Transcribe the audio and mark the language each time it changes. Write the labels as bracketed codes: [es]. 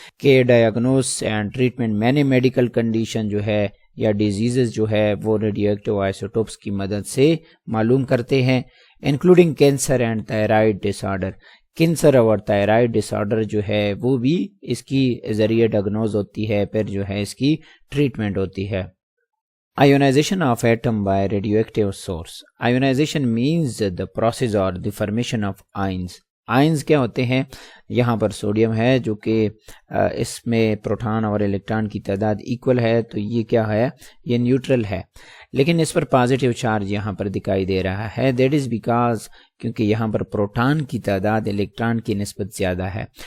[ur] کہ diagnosis and treatment many medical condition جو ہے یا ڈیزیزز جو ہے وہ ریڈیو ایکٹیو آئسوٹوپس کی مدد سے معلوم کرتے ہیں، including cancer and تائرائڈ dish order. Cancer اور تائرائڈ ڈس آرڈر جو ہے وہ بھی اس کی ذریعے ڈائگنوز ہوتی ہے، پھر جو ہے اس کی ٹریٹمنٹ ہوتی ہے. [en] Ionization of atom by radioactive source. Ionization means the process or the formation of ions. [ur] Ions کیا ہوتے ہیں؟ یہاں پر سوڈیم ہے جو کہ اس میں پروٹان اور الیکٹران کی تعداد ایکول ہے، تو یہ کیا ہے، یہ نیوٹرل ہے، لیکن اس پر پازیٹیو چارج یہاں پر دکھائی دے رہا ہے. [en] that is because [ur] کیونکہ یہاں پر پروٹان کی تعداد الیکٹران کی نسبت زیادہ ہے.